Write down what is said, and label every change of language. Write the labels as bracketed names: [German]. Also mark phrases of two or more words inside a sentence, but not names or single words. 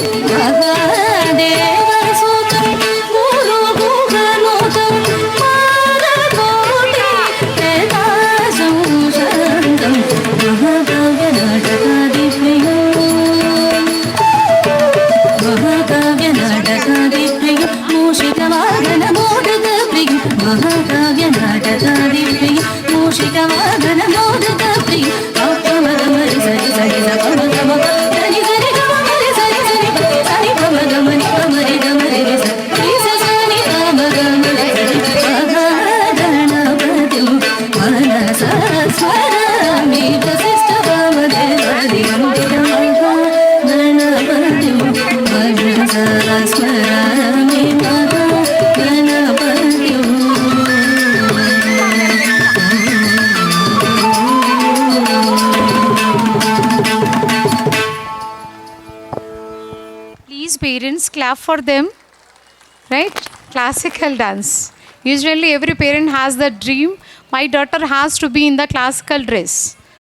[Sanskrit] महादेवसुतं पुरुभुवनुतं मालकोटि प्रकाशं चन्दं महाकाव्यनाटकादिप्रिय मूषिकवादनमोदकप्रिय महाकाव्यनाटकादिप्रिय मूषिकवादनमोदकप्रिय पमगमरि सरि सरि गमगम सरि सरि गमगरि सरि सरि सरि पमगमनि पमरि गमरि सरि सरि पमगमरि महागणपतिं मनसा स्मरामि वसिष्ठवामदेवादिवन्दितं महागणपतिं मनसा स्मरामि महागणपतिं [English] Please parents clap for them, right? Classical dance. Usually every parent has the dream, my daughter has to be in the classical dress.